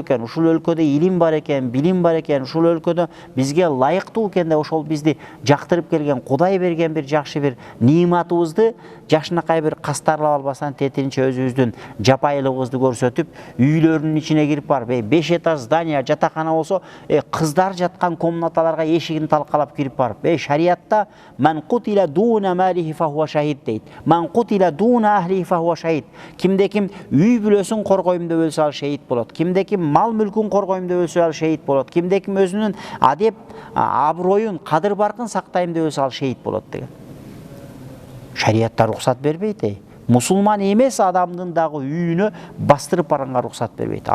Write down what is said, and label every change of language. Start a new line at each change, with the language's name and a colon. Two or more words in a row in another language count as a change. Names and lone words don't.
Kyrgyz: экен, ушул өлкөдө илим бар экен, билим бар экен, ушул өлкөдө бизге ылайыктуу экен деп ошол бизди жактырып келген, Кудай берген бир жакшы бир ниматыбызды жакшынакай бир кастарлап албастан тетиринче өзүбүздүн жапайылыгыбызды көрсөтүп, үйлөрүнүн ичине кирип барып, 5 этаж здание, жатакана болсо, кыздар жаткан комнаталарга эшигин талкалап кирип барып, шариатта
Arabic: من قتل دون ماله فهو شهيد
Kyrgyz: дейт.
Arabic: من قتل دون أهله فهو شهيد.
Kyrgyz: Кимде ким үй бүлөсүн коргойм деп өлсө ал шахид болот. Кимде ким мал мүлкүн коргойм деп өлсө ал шахид болот. Кимде ким өзүнүн адеп, аброюн, кадыр баркын сактайм деп өлсө ал шахид болот деген. Шариатта рухсат бербейт. Мусулман эмес адамдын дагы үйүнө бастырып барганга рухсат бербейт.